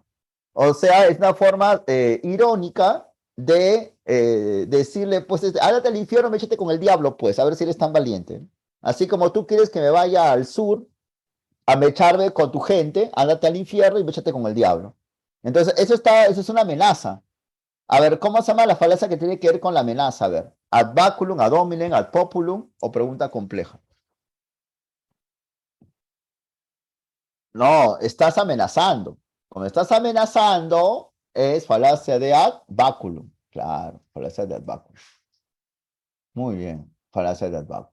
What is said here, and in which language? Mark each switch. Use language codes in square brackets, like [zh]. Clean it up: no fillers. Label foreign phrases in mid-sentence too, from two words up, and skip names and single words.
[es] O sea, es una forma irónica de decirle: pues, ándate al infierno, méchate con el diablo, pues, a ver si eres tan valiente. Así como tú quieres que me vaya al sur a mecharme con tu gente, ándate al infierno y méchate con el diablo. Entonces, eso es una amenaza. A ver, ¿cómo se llama la falacia que tiene que ver con la amenaza? A ver, [la] ad baculum, ad hominem, ad populum [es] o pregunta compleja. No, estás amenazando. Cuando estás amenazando, es falacia de [la] ad baculum. [es] Claro, falacia de [la] ad baculum. [es] Muy bien, falacia de [la] ad baculum.